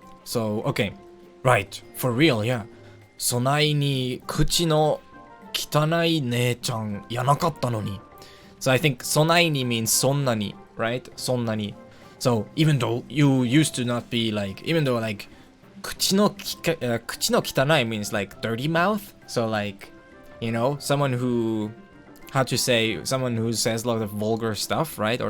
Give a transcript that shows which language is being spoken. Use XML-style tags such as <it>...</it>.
<en>So, okay, right, for real, yeah.</en> <ja>そないに口の汚い姉ちゃんやなかったのに.</ja> <en>So I think そないに means そんなに, right?</en> <ja>そんなに.</ja> <en>So even though you used to not be like, even though like 口の汚い means like dirty mouth. So like, you know, someone who, how to say, someone who says a lot of vulgar stuff, right?</en>